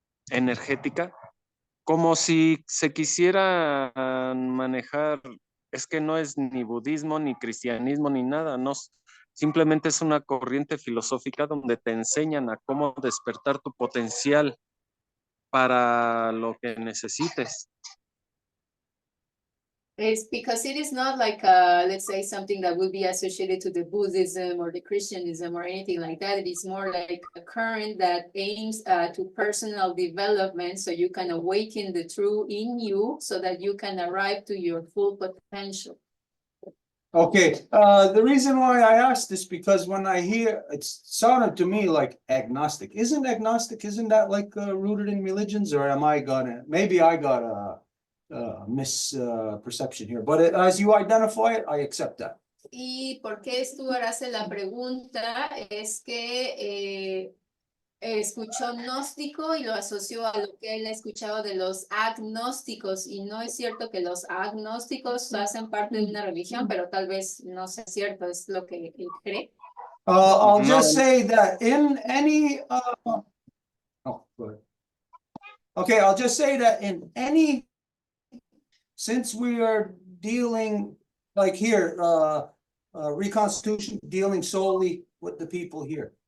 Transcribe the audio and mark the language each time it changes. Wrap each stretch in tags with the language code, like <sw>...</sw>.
<es>Energética, como si se quisiera manejar, es que no es ni budismo, ni cristianismo, ni nada, no, simplemente es una corriente filosófica donde te enseñan a cómo despertar tu potencial para lo que necesites.</es> <en>It's because it is not like, let's say, something that would be associated to the Buddhism or the Christianism or anything like that. It is more like a current that aims to personal development, so you can awaken the true in you, so that you can arrive to your full potential. Okay, the reason why I asked this because when I hear, it sounded to me like agnostic. Isn't that like rooted in religions, or am I maybe I got a misperception here, but as you identify it, I accept that.</en> <es>Y por qué Stuart hace la pregunta es que escuchó gnóstico y lo asoció a lo que él ha escuchado de los agnósticos, y no es cierto que los agnósticos hacen parte de una religión, pero tal vez no sea cierto, es lo que él cree.</es> <en>I'll No. just say that in any oh, go ahead. Okay, I'll just say that in any, since we are dealing like here, Reconstitution dealing solely with the people here.</en>